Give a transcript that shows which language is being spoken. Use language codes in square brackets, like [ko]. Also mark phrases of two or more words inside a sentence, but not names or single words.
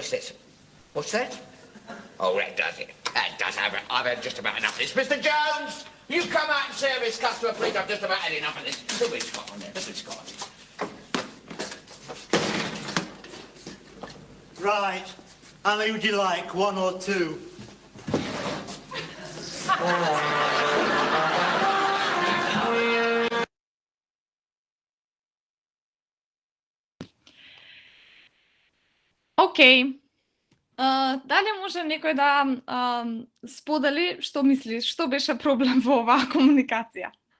[en] What's this? What's that? Oh, that does it. That does have it. I've had just about enough of this. Mr. Jones, you come out and service customer, please. I've just about had enough of this. Look what it's got on there. Look what it's got on there. Right. How many would you like? One or two? [mk] Океј. Дали може некој да сподели што мислиш, што беше проблем во оваа комуникација?